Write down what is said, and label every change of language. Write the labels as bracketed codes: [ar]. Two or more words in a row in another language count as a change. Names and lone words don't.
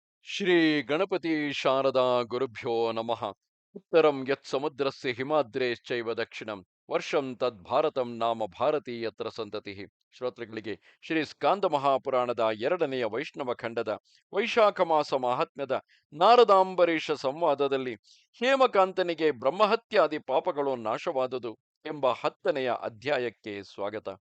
[sa] ಶ್ರೀ ಗಣಪತಿ ಶಾರದಾ ಗುರುಭ್ಯೋ ನಮಃ. ಉತ್ತರಂ ಯತ್ ಸಮುದ್ರಸ್ಯ ಹಿಮಾದ್ರೇಶ್ಚೈವ ದಕ್ಷಿಣಂ ವರ್ಷಂ ತದ್ ಭಾರತಂ ನಾಮ ಭಾರತೀಯತ್ರ ಸಂತತಿ. [kn] ಶ್ರೋತೃಗಳಿಗೆ ಶ್ರೀ ಸ್ಕಾಂದ ಮಹಾಪುರಾಣದ ಎರಡನೆಯ ವೈಷ್ಣವ ಖಂಡದ ವೈಶಾಖ ಮಾಸ ಮಾಹಾತ್ಮ್ಯದ ನಾರದಾಂಬರೀಷ ಸಂವಾದದಲ್ಲಿ ಹೇಮಕಾಂತನಿಗೆ ಬ್ರಹ್ಮಹತ್ಯಾದಿ ಪಾಪಗಳು ನಾಶವಾದುದು ಎಂಬ 10ನೆಯ ಅಧ್ಯಾಯಕ್ಕೆ ಸ್ವಾಗತ.